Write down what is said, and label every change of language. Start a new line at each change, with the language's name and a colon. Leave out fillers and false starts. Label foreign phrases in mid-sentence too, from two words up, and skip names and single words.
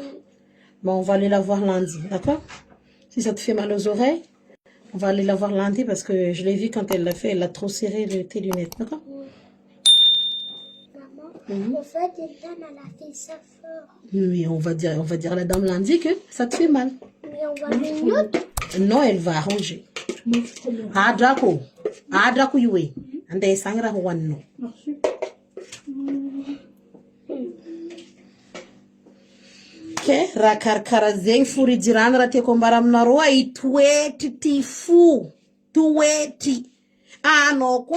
French: Bon, on va aller la voir lundi, d'accord? Si ça te fait mal aux oreilles, on va aller la voir lundi parce que je l'ai vu quand elle l'a fait, elle a trop serré tes lunettes, d'accord? Maman, en fait, Eliane, elle a fait ça fort. Oui, on va dire à la dame lundi que ça te fait mal. Mais on va mettre une autre. Non, elle va arranger. Adrako yue. Ande sangra wanno. Merci.
Malagasy: Ke rakarkara zegny forijirana raha tiako ambara aminareo ai toetry ty fo toetry anao koa